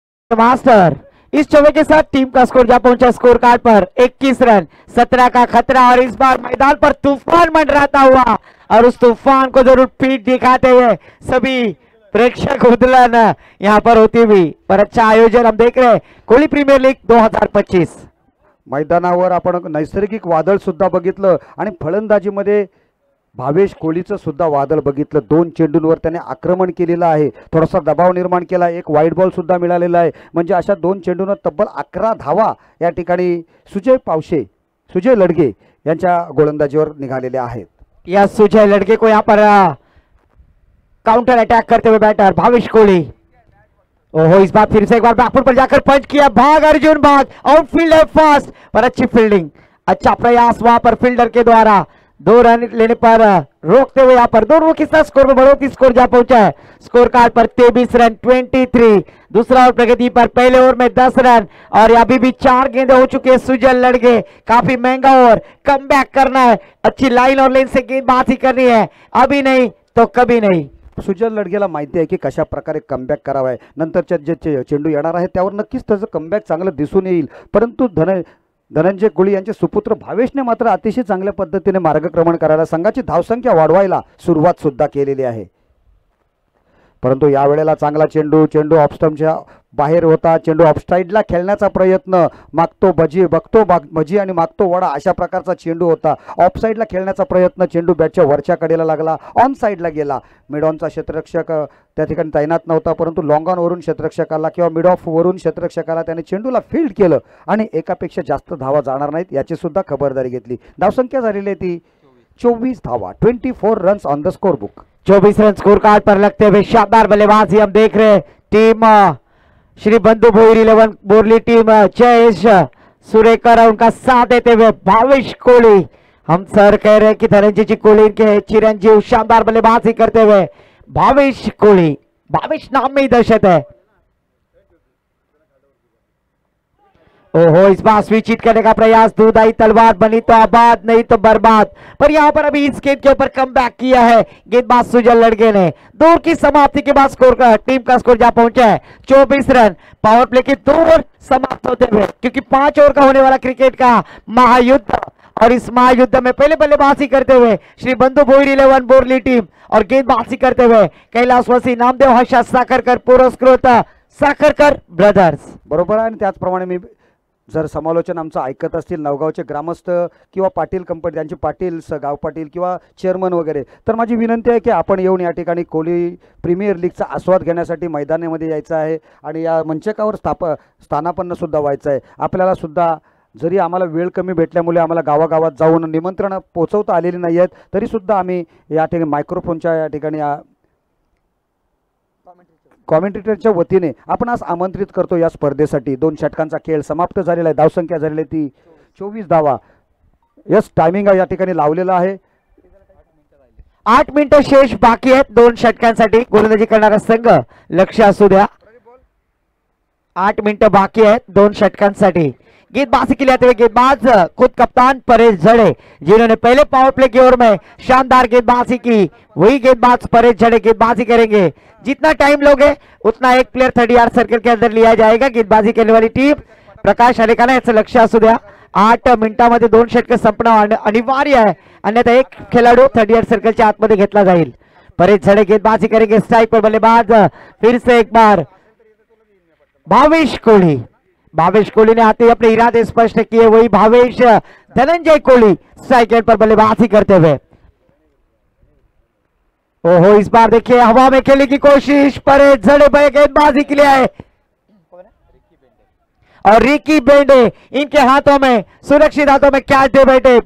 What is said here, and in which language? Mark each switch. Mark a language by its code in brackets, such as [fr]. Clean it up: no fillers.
[hi] Master इस चौके के साथ टीम का स्कोर जा पहुंचा स्कोर कार्ड पर 21 रन, 17 का खतरा और इस बार मैदान पर तूफान मंडराता हुआ और उस तूफान को जरूर पीठ दिखाते हुए सभी प्रेक्षक उदलन यहाँ पर होती हुई पर अच्छा आयोजन हम देख रहे हैं कोहली प्रीमियर लीग 2025। [mr] मैदानावर आपण नैसर्गिक वादळ सुद्धा बघितलं आणि फलंदाजीमध्ये भावेश कोहलीचं सुद्धा वादळ बघितलं। 2 चेंडूंवर त्याने आक्रमण केलेलं आहे, थोडासा दबाव निर्माण केला, एक वाईट बॉल सुद्धा मिळालेला आहे। म्हणजे अशा 2 चेंडूंवर तब्बल 11 धावा या ठिकाणी सुजय लडगे यांच्या गोलंदाजीवर निघालेले आहेत। [hi] या सुजय लड़के को यहाँ पर काउंटर अटैक करते हुए बैटर भावेश कोहली। ओहो, इस बार फिर से एक बार बैकफुट पर जाकर पंच किया, भाग अर्जुन भाग, आउटफील्ड है फास्ट पर अच्छी फील्डिंग, अच्छा प्रयास वहां पर फील्डर के द्वारा 2 रन लेने पर रोकते हुए यहाँ पर दोनों के साथ स्कोर में बढ़ोतरी स्कोर जा पहुंचा है स्कोर कार्ड पर 23 रन 23। दूसरा ओवर प्रगति पर पहले ओवर में 10 रन और अभी भी 4 गेंदें हो चुके हैं सुजय लड़के। काफी महंगा ओवर, कम बैक करना है, अच्छी लाइन और लेन से गेंदबाजी करनी है, अभी नहीं तो कभी नहीं। [mr] सुजय लडगेला माहिती आहे की कशा प्रकारे कमबॅक करावा आहे, नंतरच्या जे चेंडू येणार आहे त्यावर नक्कीच त्याचं कमबॅक चांगलं दिसून येईल। परंतु धनंजय कोहली यांचे सुपुत्र भावेशने मात्र अतिशय चांगल्या पद्धतीने मार्गक्रमण करायला, संघाची धावसंख्या वाढवायला सुरुवात सुद्धा केलेली आहे। परंतु यावेळेला चांगला चेंडू ऑफस्टंपच्या बाहेर होता, चेंडू ऑफसाइडला खेळण्याचा प्रयत्न, मागतो भजी आणि मागतो वडा अशा प्रकारचा चेंडू होता। ऑफसाइडला खेळण्याचा प्रयत्न, चेंडू बॅटच्या वरच्या कडेला लागला, ऑन साइडला गेला। मिड ऑनचा क्षेत्ररक्षक त्या ठिकाणी तैनात नव्हता, परंतु लॉंग ऑन वरून क्षेत्ररक्षकाला किंवा मिड ऑफ वरून क्षेत्ररक्षकाला त्याने चेंडूला फील्ड केलं आणि एकापेक्षा जास्त धावा जाणार नाहीत याची सुद्धा खबरदारी घेतली। धावसंख्या झालेली आहे ती 24 धावा, [en] 24 runs on the score book. [hi] 24 run score card पर लगते हुए शानदार बल्लेबाजी हम देख रहे हैं टीम श्री बंधु भोईर 11 बोरली टीम जयेश सुरेकर उनका साथ देते हुए भावेश कोहली। हम सर कह रहे हैं कि धनंजय जी कोहली के चिरंजीव शानदार बल्लेबाजी करते हुए भावेश कोहली, भावेश नाम में ही दहशत है। ओहो, इस बार स्विच हिट करने का प्रयास, दूधाई तलवार बनी तो आबाद नहीं तो बर्बाद, पर यहां पर अभी इस गेंद के ऊपर कमबैक किया है गेंदबाज सुजय लड़के ने। दूर की समाप्ति के बाद स्कोर का टीम का स्कोर जा पहुंचा है 24 रन। पावर प्ले के 2 ओवर समाप्त होते हुए, क्योंकि 5 ओवर का होने वाला क्रिकेट का महायुद्ध और इस महायुद्ध में पहले बल्लेबाजी करते हुए श्री बंधु भोईर 11 बोरली टीम और गेंदबाजी करते हुए कैलासवासी नामदेव हर्षा साखरकर पुरस्कृत साखरकर ब्रदर्स। [mr] बरोबर आहे। आणि त्याचप्रमाणे मी जर समालोचन आमचं ऐकत असतील नवगावचे ग्रामस्थ किंवा पाटील कंपनी त्यांचे पाटील गाव पाटील किंवा चेअरमन वगैरे, तर माझी विनंती आहे की आपण येऊन या ठिकाणी कोहली प्रीमियर लीगचा आस्वाद घेण्यासाठी मैदानामध्ये यायचं आहे आणि या मंचकावर स्थानापन्न सुद्धा व्हायचं आहे। आपल्याला सुद्धा जरी आम्हाला वेळ कमी भेटल्यामुळे आम्हाला गावागावात जाऊन निमंत्रण पोहोचवता आलेली नाही आहेत, तरी सुद्धा आम्ही या ठिकाणी मायक्रोफोनच्या या ठिकाणी कॉमेंटेटरच्या वतीने आपण आज आमंत्रित करतो या स्पर्धेसाठी। 2 षटकांचा खेळ समाप्त झालेला आहे, धावसंख्या झालेली आहे ती 24 धावा। यस, टायमिंग या ठिकाणी लावलेला आहे, 8 मिनिटं शेष बाकी आहेत 2 षटकांसाठी गोलंदाजी करणारा संघ लक्ष असू द्या। 8 मिनिटं बाकी आहेत 2 षटकांसाठी। [hi] गेंदबाजी के लिए आते हुए गेंदबाज खुद कप्तान परेश झड़े, जिन्होंने पहले पावर प्ले की ओवर में शानदार गेंदबाजी की, वही गेंदबाज परेश झड़े गेंदबाजी करेंगे। जितना टाइम लोगे उतना एक प्लेयर 30 यार्ड सर्कल के अंदर लिया जाएगा। [mr] गेंदबाजी करने वाली टीम प्रकाश अलेकाना याचं लक्ष असू द्या। 8 मिनिटांमध्ये 2 षटक संपणं अनिवार्य आहे, अन्यथा एक खेळाडू 30 यार्ड सर्कलच्या आतमध्ये घेतला जाईल। [hi] परेश झड़े गेंदबाजी करेंगे, स्ट्राइक पर बल्लेबाज फिर से एक बार भावेश कोहली। भावेश कोहली ने आते ही अपने इरादे स्पष्ट किए, वही भावेश धनंजय कोहली स्ट्राइक एंड पर बल्लेबाजी करते हुए। ओहो, इस बार देखिए हवा में खेलने की कोशिश, परेश झड़े भाई गेंदबाजी के लिए आए और रिकी बेंडे इनके हाथों में सुरक्षित हाथों में कैच दे बैठे।